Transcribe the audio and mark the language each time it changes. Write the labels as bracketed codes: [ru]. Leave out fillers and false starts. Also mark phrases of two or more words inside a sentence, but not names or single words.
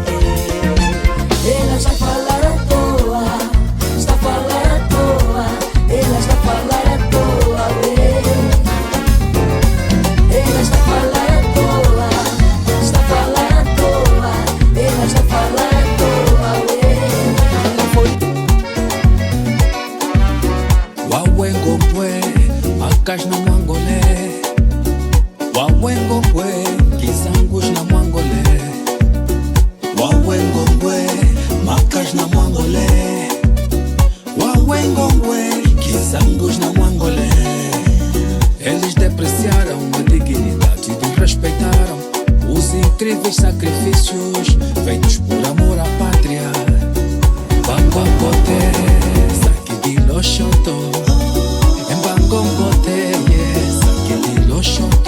[pt] Ela está a falar à toa, está a falar à toa, ela está a falar à toa, ué. Ela está a falar à toa, está a falar à toa, ela está a falar à toa, ué. [kmb] Wawengo pwe, makash na mwangole. Wawengo pwe, kisangush na mwangole. Wawengo pwe, makash na mwangole. Wawengo pwe, kisangush na mwangole. [pt] Eles depreciaram a dignidade e respeitaram os incríveis sacrifícios feitos por amor à pátria. Bangongote, saque de loxoto. Em Bangongote, saque de loxoto.